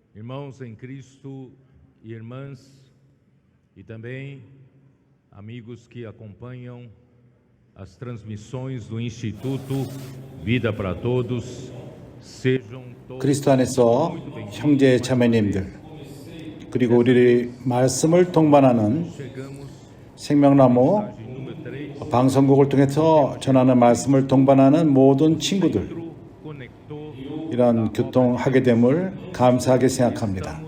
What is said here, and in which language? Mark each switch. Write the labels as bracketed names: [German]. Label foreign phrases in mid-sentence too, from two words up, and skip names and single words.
[Portuguese] Irmãos em Cristo e irmãs, e também amigos que acompanham as transmissões do Instituto Vida para Todos, sejam todos [Korean] 그리스도 안에서 형제 자매님들, 그리고 우리 말씀을 동반하는 생명나무 방송국을 통해서 전하는 말씀을 동반하는 모든 친구들, 이런 교통하게 됨을 감사하게 생각합니다.